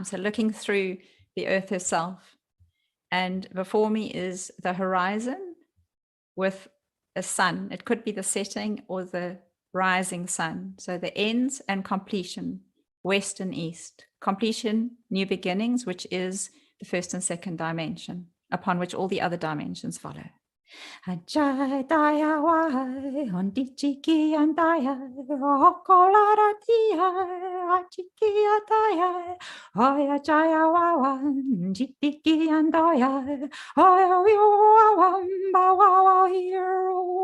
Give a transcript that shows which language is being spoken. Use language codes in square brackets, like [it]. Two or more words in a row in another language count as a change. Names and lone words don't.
[en] So looking through the earth herself. And before me is the horizon with a sun. It could be the setting or the rising sun. So the ends and completion, west and east. Completion, new beginnings, which is the first and second dimension. upon which all the other dimensions follow. Ajay daya wai on dichiki andaya okolara dia achiki ataya oya jaya wawan jitiki andaya oya wawan bawa hiro